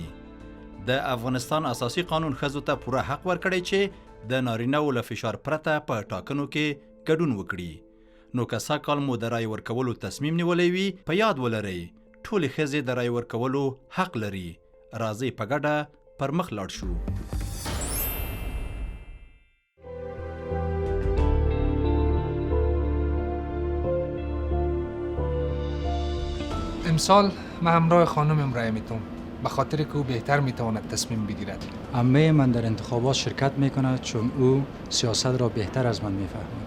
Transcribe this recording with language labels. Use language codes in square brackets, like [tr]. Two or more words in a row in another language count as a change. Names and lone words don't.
[ps] د افغانستان اساسي قانون ښځو ته پوره حق ورکړی چې د نارینهو له فشار پرته په ټاکنو کې ګډون وکړي. نو که سږ کال مو د رای ورکولو تصمیم نیولی وي په یاد ولرئ ټولې ښځې د رای ورکولو حق لري. راځئ په ګډه پر مخ لاړ شو. [fa] امسال من همراه خانم رای میتونم به خاطر که او بهتر میتواند تصمیم بگیرد. عمه من در انتخابات شرکت میکند چون او سیاست را بهتر از من میفهمد.